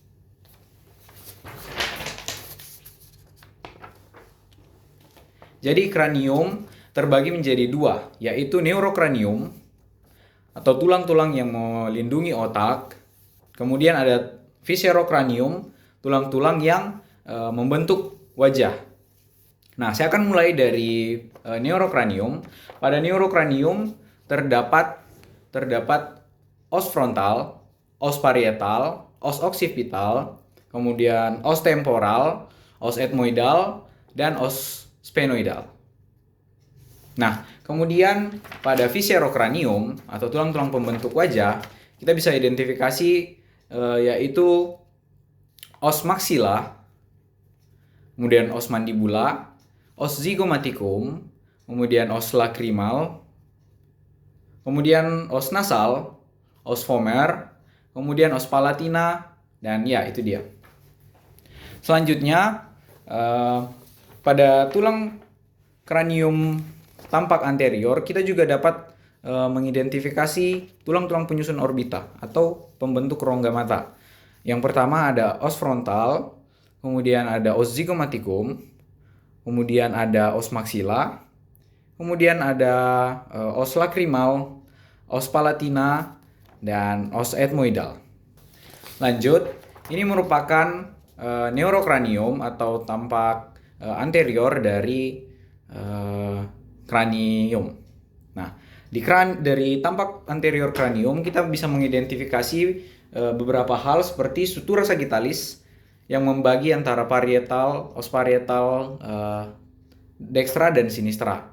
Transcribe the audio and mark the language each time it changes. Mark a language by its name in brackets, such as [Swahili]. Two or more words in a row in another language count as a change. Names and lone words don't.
[Indonesian] Jadi cranium terbagi menjadi 2, yaitu neurocranium atau tulang-tulang yang melindungi otak. Kemudian ada viscerocranium, tulang-tulang yang membentuk wajah. Nah, saya akan mulai dari neurocranium. Pada neurocranium terdapat os frontal, os parietal, os occipital, kemudian os temporal, os ethmoidal, dan os sphenoidal. Nah, kemudian pada viscerocranium atau tulang-tulang pembentuk wajah, kita bisa identifikasi yaitu os maxilla, kemudian os mandibula, os zygomaticum, kemudian os lacrimal, kemudian os nasal, os vomer, kemudian os palatina, dan ya itu dia. Selanjutnya pada tulang kranium tampak anterior kita juga dapat mengidentifikasi tulang-tulang penyusun orbita atau pembentuk rongga mata. Yang pertama ada os frontal, kemudian ada os zygomaticum, kemudian ada os maxilla, kemudian ada os lacrimal, os palatina, dan os ethmoidal. Lanjut, ini merupakan neurocranium atau tampak anterior dari cranium. Nah, dari tampak anterior cranium kita bisa mengidentifikasi beberapa hal seperti sutura sagittalis yang membagi antara os parietal dextra dan sinistra.